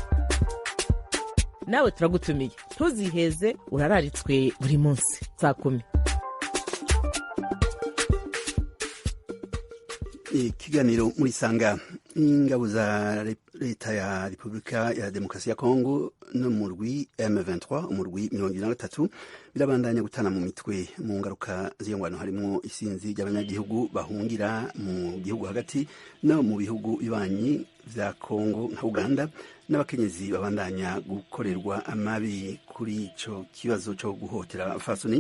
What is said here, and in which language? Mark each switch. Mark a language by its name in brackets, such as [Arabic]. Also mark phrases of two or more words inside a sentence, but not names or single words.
[Rundi] Nawe turagutumiye, ntuziheze, urararitswe buri munsi saa 10. Ikiganiro muri sanga. Ingabo za leta ya Repubulika ya Demokarasi ya Kongo no murwi M23 umurwi 23 birabandanya gutana mu mitwe mu ngaruka z'ingwano harimo isinzi ry'abanyagihugu bahungira mu gihugu hagati no mu bihugu bibanyi vya Kongo nka Uganda, n'abakenyezi babandanya gukorerwa amabi kuri ico kibazo cyo guhotera abafasoni.